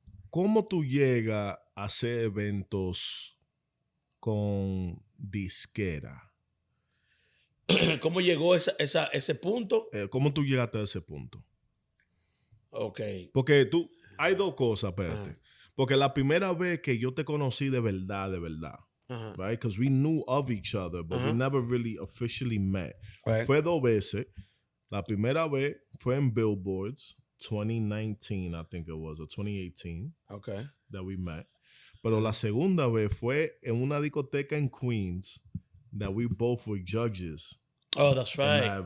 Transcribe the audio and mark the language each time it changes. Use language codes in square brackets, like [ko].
[es] ¿Cómo tú llegas a hacer eventos con disquera? ¿Cómo llegó ese punto? ¿Cómo tú llegaste a ese punto? [en] Okay. [es] Porque hay dos cosas, espérate. Porque la primera vez que yo te conocí de verdad, right? [en] Because we knew of each other, but we never really officially met. Right. [es] Fue 2 veces. La primera vez fue en Billboards, 2019, [en] I think it was, or 2018. Okay. That we met. [es] Pero la segunda vez fue en una discoteca en Queens [en] that we both were judges. Oh, that's right.